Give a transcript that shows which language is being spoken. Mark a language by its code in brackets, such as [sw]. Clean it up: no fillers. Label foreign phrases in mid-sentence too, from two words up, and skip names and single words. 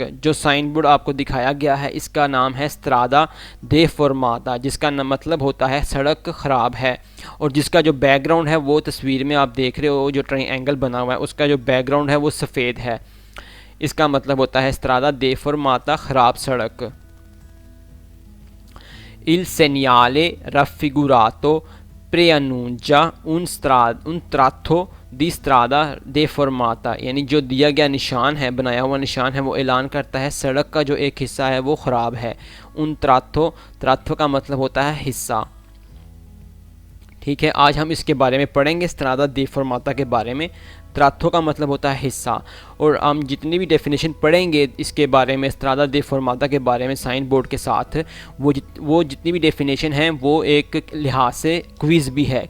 [ur] جو سائن بورڈ آپ کو دکھایا گیا ہے اس کا نام ہے [it] strada deformata, [ur] جس کا مطلب ہوتا ہے سڑک خراب ہے، اور جس کا جو بیک گراؤنڈ ہے وہ تصویر میں آپ دیکھ رہے ہو، جو ٹرائینگل بنا ہوا ہے اس کا جو بیک گراؤنڈ ہے وہ سفید ہے. اس کا مطلب ہوتا ہے [it] strada deformata, [ur] خراب سڑک. [it] Il segnale raffigurato preannuncia un tratto di strada deformata, [ur] یعنی جو دیا گیا نشان ہے، بنایا ہوا نشان ہے، وہ اعلان کرتا ہے سڑک کا جو ایک حصہ ہے وہ خراب ہے. [it] un tratto [ur] کا مطلب ہوتا ہے حصہ، ٹھیک ہے. آج ہم اس کے بارے میں پڑھیں گے, [it] strada deformata [ur] کے بارے میں۔ تراتو کا مطلب ہوتا ہے حصہ، اور ہم جتنی بھی ڈیفینیشن پڑھیں گے اس کے بارے میں, [it] strada deformata [ur] کے بارے میں سائن بورڈ کے ساتھ، وہ جتنی بھی ڈیفینیشن ہیں وہ ایک لحاظ سے کوئز بھی ہے.